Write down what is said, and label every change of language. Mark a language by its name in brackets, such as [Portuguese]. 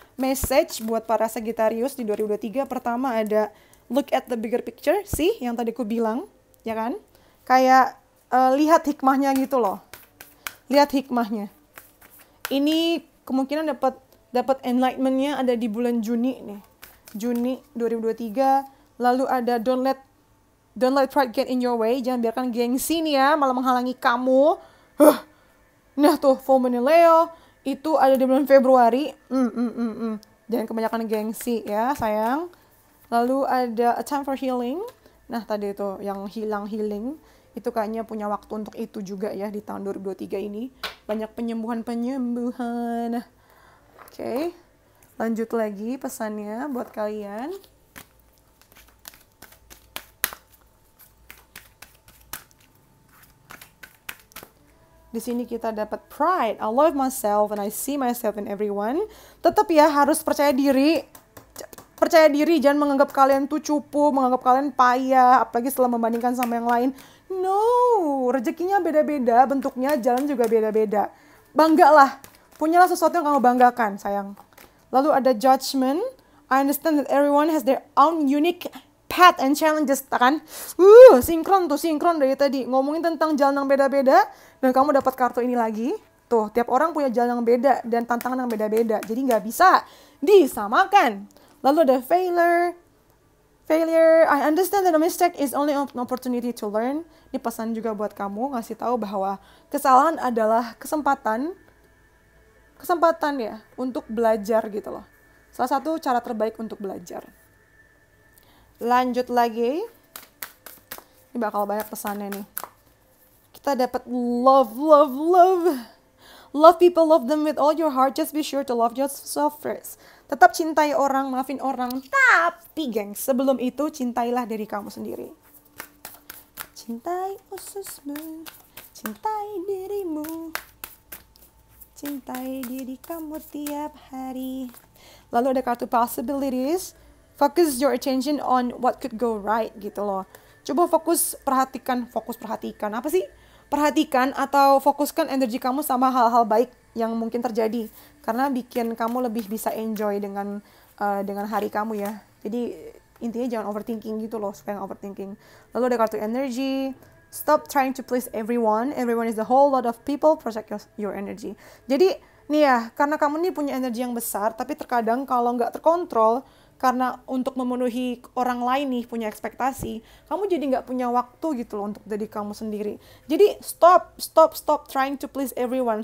[Indonesian] Message buat para Sagittarius di 2023 pertama ada [English] look at the bigger picture, [Indonesian] sih yang tadi ku bilang, ya kan? Kayak lihat hikmahnya gitu loh. Lihat hikmahnya. Ini kemungkinan dapat enlightenment-nya ada di bulan Juni nih. Juni 2023. Lalu ada [English] don't let pride get in your way. [Indonesian] Jangan biarkan gengsi nih ya malah menghalangi kamu. Nah tuh full moon Leo itu ada di bulan Februari. Jangan kebanyakan gengsi ya sayang. Lalu ada [English] a time for healing. [Indonesian] Nah tadi itu yang healing. Itu kayaknya punya waktu untuk itu juga ya di tahun 2023 ini. Banyak penyembuhan. Oke. Lanjut lagi pesannya buat kalian. Di sini kita dapat pride. [English] I love myself and I see myself in everyone. [Indonesian] Tetap ya harus percaya diri. Percaya diri, jangan menganggap kalian tuh cupu, menganggap kalian payah, apalagi setelah membandingkan sama yang lain. No, rezekinya beda-beda, bentuknya, jalan juga beda-beda. Banggalah, punyalah sesuatu yang kamu banggakan, sayang. Lalu ada judgment. [English] I understand that everyone has their own unique path and challenges, [Indonesian] kan? Sinkron dari tadi. Ngomongin tentang jalan yang beda-beda, dan kamu dapat kartu ini lagi. Tuh, tiap orang punya jalan yang beda dan tantangan yang beda-beda. Jadi nggak bisa disamakan. Lalu ada failure. [English] I understand that a mistake is only an opportunity to learn. [Indonesian] Ini pesan juga buat kamu, ngasih tahu bahwa kesalahan adalah kesempatan ya untuk belajar gitu loh. Salah satu cara terbaik untuk belajar. Lanjut lagi. Ini bakal banyak pesannya nih. Kita dapat love. [English] Love people, love them with all your heart. Just be sure to love yourself first. [Indonesian] Tetap cintai orang, maafin orang. Tapi gengs, sebelum itu cintailah diri kamu sendiri. Cintai ususmu, cintai dirimu. Cintai diri kamu tiap hari. Lalu ada kartu [English] possibilities. Focus your attention on what could go right [Indonesian] gitu loh. Coba perhatikan. Apa sih? Perhatikan atau fokuskan energi kamu sama hal-hal baik yang mungkin terjadi. Karena bikin kamu lebih bisa enjoy dengan hari kamu ya. Jadi intinya jangan overthinking gitu loh, supaya overthinking. Lalu ada kartu energy. [English] Stop trying to please everyone. Everyone is a whole lot of people. Protect your energy. [Indonesian] Jadi nih ya, karena kamu nih punya energi yang besar, tapi terkadang kalau nggak terkontrol, karena untuk memenuhi orang lain nih punya ekspektasi, kamu jadi nggak punya waktu gitu loh untuk diri kamu sendiri. Jadi [English] stop trying to please everyone.